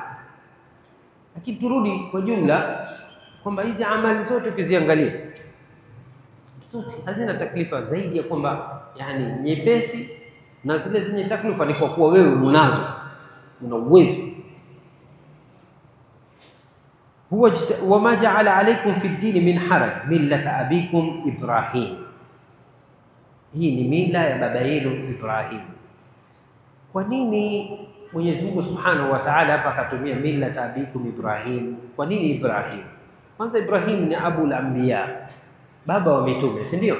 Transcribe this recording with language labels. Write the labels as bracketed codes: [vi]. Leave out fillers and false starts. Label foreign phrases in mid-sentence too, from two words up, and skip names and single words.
[sw] Lakini turudi kwa jumla kwamba hizi amali zote ukiziangalia zote hazina taklifa zaidi ya kwamba yani nyepesi, na zile zenye taklifa ni kwa kuwa wewe unazo, una uwezo. [ar] هو وما جعل عليكم في الدين من حرج ملة أبيكم إبراهيم. [sw] Hii ni mila ya baba yenu Ibrahim. Kwa nini Mwenyezi Mungu [ar] سبحانه وتعالى [sw] hapa akatumia [ar] ملة أبيكم إبراهيم? [sw] Kwa nini Ibrahim? Kwanza Ibrahim ni [ar] أبو الأنبياء, [sw] baba wa mitume, si ndio?